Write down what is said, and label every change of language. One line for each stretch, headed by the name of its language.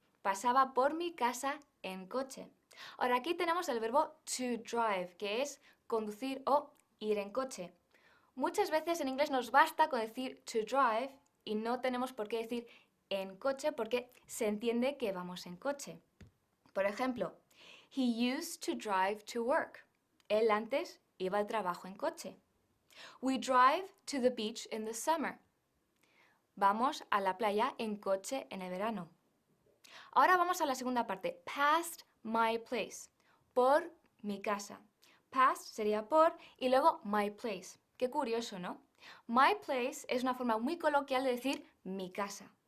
Spanish: Pasaba por mi casa en coche. Ahora aquí tenemos el verbo to drive, que es conducir o ir en coche. Muchas veces en inglés nos basta con decir to drive y no tenemos por qué decir en coche porque se entiende que vamos en coche. Por ejemplo,
English: he used to drive to work.
Spanish: Él antes iba al trabajo en coche.
English: We drive to the beach in the summer.
Spanish: Vamos a la playa en coche en el verano. Ahora vamos a la segunda parte.
English: Past my place.
Spanish: Por mi casa. Past sería por y luego my place. Qué curioso, ¿no? My place es una forma muy coloquial de decir mi casa.